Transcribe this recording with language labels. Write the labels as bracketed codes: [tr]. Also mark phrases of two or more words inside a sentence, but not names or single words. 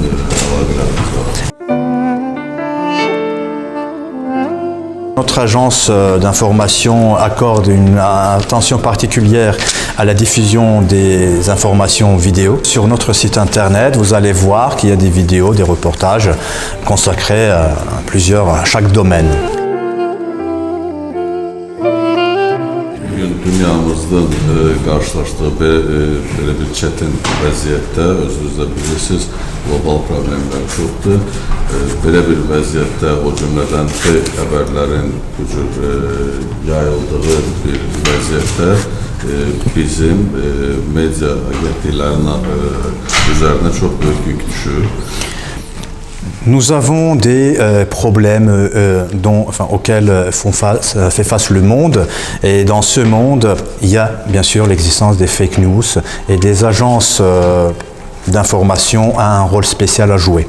[fr] Notre agence d'information accorde une attention particulière à la diffusion des informations vidéo. Sur notre site internet, vous allez voir qu'il y a des vidéos, des reportages consacrés à chaque domaine. [az] Dünyamızın qarşılaşdığı belə bir çətin vəziyyətdə, özünüz də bilirsiniz, global problemlər çoxdur. Belə bir vəziyyətdə o cümlədən fake xəbərlərin bu cür yayıldığı bir vəziyyətdə bizim media agentliklərinin üzərinə çox böyük yük düşür. [fr] Nous avons des problèmes auxquels fait face le monde, et dans ce monde, il y a bien sûr l'existence des [en] fake news, [fr] et des agences d'information ont un rôle spécial à jouer.